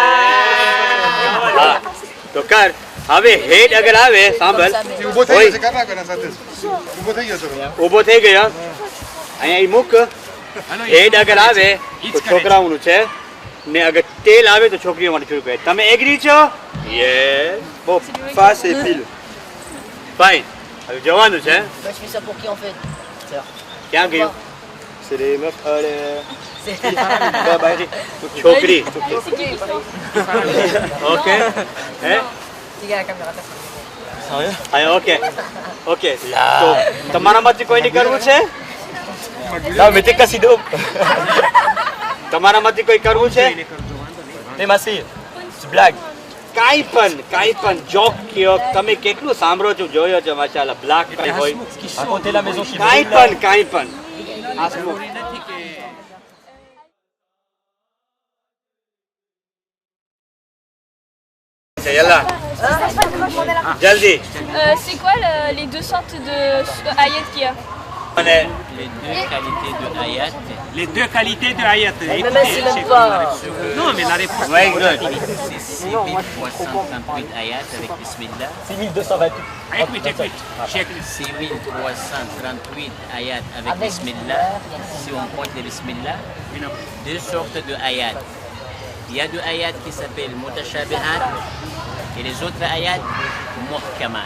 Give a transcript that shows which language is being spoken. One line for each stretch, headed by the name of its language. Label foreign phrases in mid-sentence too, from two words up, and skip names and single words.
Gujarati: હા તો કર. હવે હેડ અગર આવે, સાંભળ, ઊભો થઈ ગયો, અહીંયા ઈ મૂક. હેડ અગર આવે તો છોકરાઓનું છે ને અગર ટેલ આવે તો છોકરીઓ માટે શરૂ કરે. તમે એગ્રી છો? યસ.
French: Bon, face et pile.
Gujarati: ફાઇન. હવે જવાનું છે.
French: Bah, je fais ça pour qui en fait?
Gujarati: ક્યાં ગયું?
French: C'est les meufs.
Gujarati: છોકરી. ઓકે. હે?
French: Regarde la caméra.
Gujarati: હા
English: okay okay.
Gujarati: તો તમારામાંથી કોઈને કરવું છે?
French: Non, mais t'es cassé d'eau.
Gujarati: તમારામાંથી કોઈ કરવું છે?
French: T'es massé. C'est blague.
Gujarati: કાંઈ પણ જોક કયો, તમે કેટલું સાંભળો છો, જોયો છો માશાલ્લાહ, બ્લાક કાંઈ હોય,
French: Racontez la maison qui
Gujarati: કાંઈ પણ Yallah, જલ્દી.
French: C'est quoi les deux sortes de ayat qu'il y a?
Gujarati: અને
French: Les deux qualités de ayat. Les deux qualités de ayat. Mais même c'est même pas. Non, mais la réponse.
English: very good.
French: C'est 6338 ayat avec Bismillah. 6228. Écoute, écoute. Check. 6338 ayat avec Bismillah. Si on compte les Bismillah, deux sortes de ayat. Il y a deux ayats qui s'appellent mutashabihat et les autres ayats muhkamat.